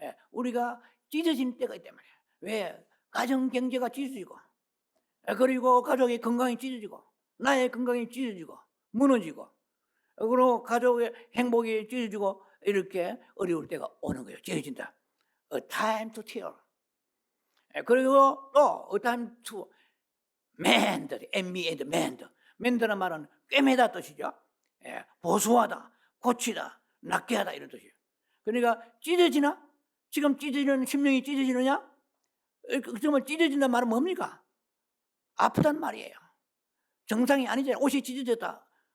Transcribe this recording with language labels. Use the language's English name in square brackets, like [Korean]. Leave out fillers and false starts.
[Korean] 우리가 찢어지는 때가 있단 말이에요. 왜? 가정 경제가 찢어지고 그리고 가족의 건강이 찢어지고 나의 건강이 찢어지고 무너지고 그리고 가족의 행복이 찢어지고 이렇게 어려울 때가 오는 거예요. 찢어진다. [English] A time to tear. [Korean] 그리고 또 [English] A time to mend. mend. [Korean] mend라는 말은 꿰매다 뜻이죠. 보수하다, 고치다, 낫게 하다 이런 뜻이에요. 그러니까 찢어지나? 지금 찢어지는 심령이 찢어지느냐? 정말 찢어진다는 말은 뭡니까? 아프단 말이에요. 정상이 아니잖아요. 옷이 찢어졌다.